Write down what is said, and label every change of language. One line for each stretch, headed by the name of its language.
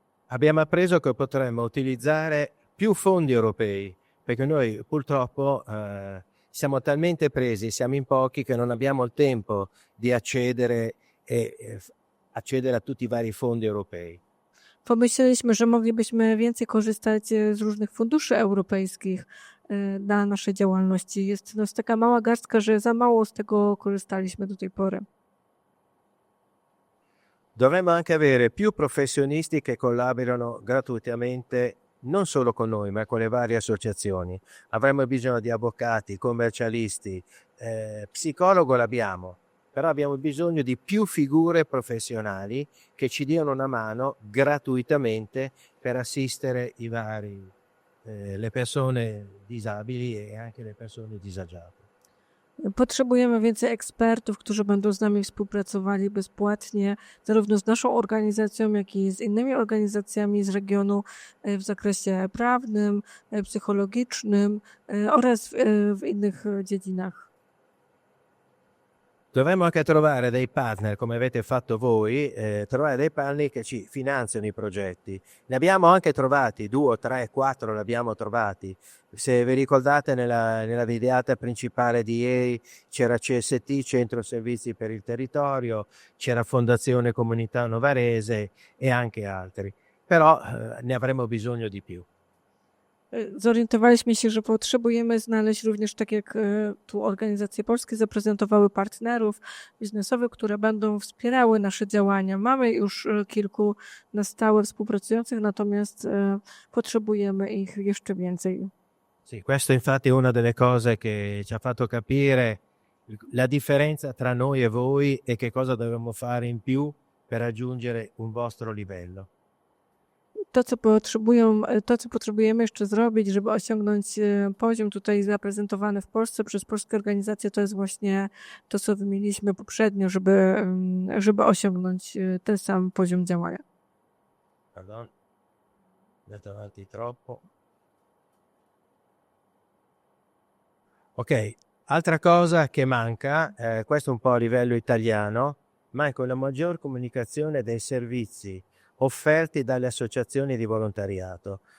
Italian: Abbiamo appreso che potremmo utilizzare più fondi europei, perché noi purtroppo siamo talmente presi, siamo in pochi che non abbiamo il tempo di accedere a tutti i vari fondi europei.
Polish: Pomyśleliśmy, że moglibyśmy więcej korzystać z różnych funduszy europejskich dla naszej działalności. Jest nas taka mała garstka, że za mało z tego korzystaliśmy do tej pory.
Italian: Dovremmo anche avere più professionisti che collaborano gratuitamente non solo con noi, ma con le varie associazioni. Avremmo bisogno di avvocati, commercialisti, psicologo l'abbiamo, però abbiamo bisogno di più figure professionali che ci diano una mano gratuitamente per assistere le persone disabili e anche le persone disagiate.
Polish: Potrzebujemy więcej ekspertów, którzy będą z nami współpracowali bezpłatnie, zarówno z naszą organizacją, jak i z innymi organizacjami z regionu w zakresie prawnym, psychologicznym oraz w innych dziedzinach.
Italian: Dovremmo anche trovare dei partner, come avete fatto voi, trovare dei partner che ci finanziano i progetti. Ne abbiamo anche trovati, 2, 3, 4 li abbiamo trovati. Se vi ricordate nella videata principale di ieri c'era CST, Centro Servizi per il Territorio, c'era Fondazione Comunità Novarese e anche altri. Però ne avremo bisogno di più.
Polish: Zorientowaliśmy się, że potrzebujemy znaleźć również, tak jak tu organizacje polskie zaprezentowały, partnerów biznesowych, które będą wspierały nasze działania. Mamy już kilku na stałe współpracujących, natomiast potrzebujemy ich jeszcze więcej.
Italian: Sì, questo infatti è una delle cose che ci ha fatto capire la differenza tra noi e voi e che cosa dovremmo fare in più per raggiungere un vostro livello.
Polish: To, co potrzebujemy jeszcze zrobić, żeby osiągnąć poziom tutaj zaprezentowany w Polsce przez polskie organizacje, to jest właśnie to, co wymieniliśmy poprzednio, żeby osiągnąć ten sam poziom działania.
Italian: Pardon, andato avanti troppo. Ok, altra cosa che manca, questo un po' a livello italiano, manca una maggior comunicazione dei servizi offerti dalle associazioni di volontariato.